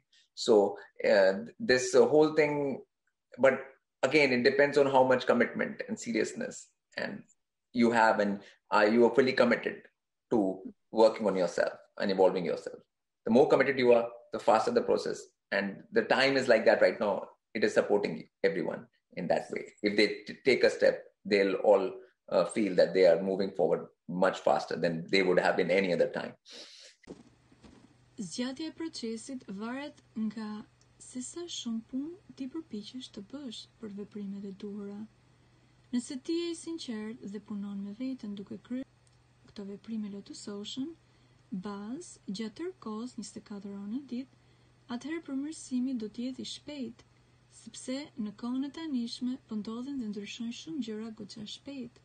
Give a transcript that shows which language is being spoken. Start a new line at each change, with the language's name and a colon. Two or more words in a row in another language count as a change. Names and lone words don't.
English: So this whole thing, but again, it depends on how much commitment and seriousness and you have, and you are fully committed to working on yourself and evolving yourself. The more committed you are, the faster the process. And the time is like that right now. It is supporting everyone in that way. If they take a step, they'll all feel that they are moving forward much faster than they would have in any other time.
Albanian: Zgjatja e procesit varet nga se sa shumë punë ti përpiqesh të bësh për veprimet e duhura. Nëse ti je i sinqert dhe punon me veten duke kryer këto veprime lotusoshëm, bazë gjatë tërë kohës 24 orë në ditë, atëherë përmirësimi do të jetë i shpejtë, sepse në kohën e tanishme po ndodhen dhe ndryshojnë shumë gjëra goxha shpejt.